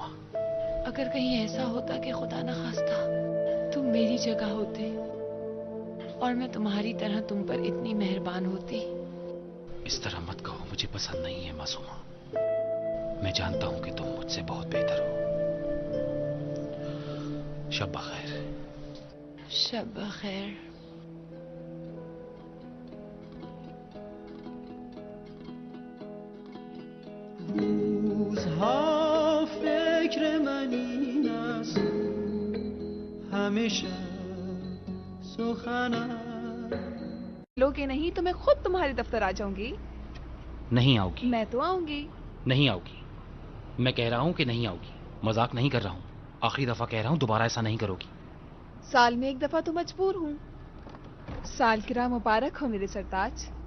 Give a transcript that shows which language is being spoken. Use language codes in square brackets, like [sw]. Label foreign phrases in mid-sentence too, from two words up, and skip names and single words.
[hi] अगर कहीं ऐसा होता कि खुदा न खास्ता तुम मेरी जगह होते और मैं तुम्हारी तरह तुम पर इतनी मेहरबान होती। इस तरह मत कहो, मुझे पसंद नहीं है मासूमा। मैं जानता हूं कि तुम मुझसे बहुत बेहतर हो। शब बखैर। शब बखैर। [fa] روزها فکر من این است همیشه سخنم [hi] लोगे नहीं तो मैं खुद तुम्हारे दफ्तर आ जाऊंगी। नहीं आओगी। मैं तो आऊंगी। नहीं आओगी। मैं कह रहा हूं कि नहीं आओगी। मजाक नहीं कर रहा हूं। आखिरी दफा कह रहा हूं, दोबारा ऐसा नहीं करोगी। साल में एक दफा तो मजबूर हूँ। सालगिरह मुबारक हो मेरे सरताज।